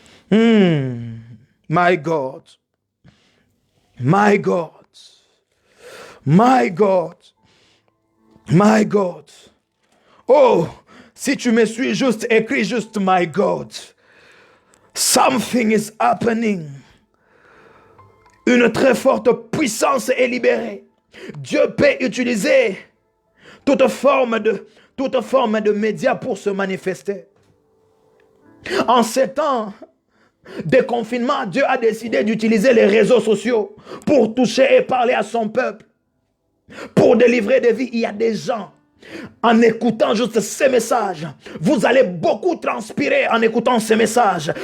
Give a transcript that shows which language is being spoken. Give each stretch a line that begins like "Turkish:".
English: My God. My God. My God. My God.
French: Oh, si tu me suis juste, écris juste
English: My God. Something is happening.
French: Une très forte puissance est libérée. Dieu peut utiliser toute forme de médias pour se manifester. En ces temps de confinement, Dieu a décidé d'utiliser les réseaux sociaux pour toucher et parler à son peuple, pour délivrer des vies. Il y a des gens, en écoutant juste ces messages, vous allez beaucoup transpirer en écoutant ces messages.